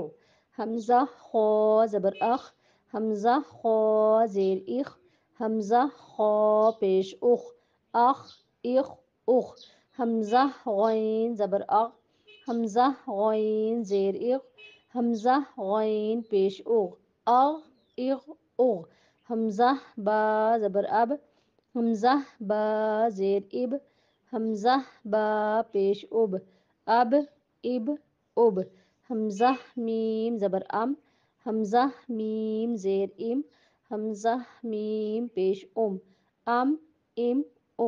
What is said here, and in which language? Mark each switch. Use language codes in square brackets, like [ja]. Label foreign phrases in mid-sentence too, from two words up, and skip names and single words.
[ur] حمزہ خا زبر اخ، حمزہ خا زیر اخ، حمزہ خا پیش اخ، اخ اخ۔ حمزہ غین زبر اغ، حمزہ غین زیر اغ، حمزہ غین پیش اغ، اغ۔ حمزہ با زبر اب، حمزہ با زیر اب، حمزہ با پیش اب، اب اب۔ حمزہ میم زبر ام، حمزہ میم زیر ام، حمزہ میم پیش ام، ام ام۔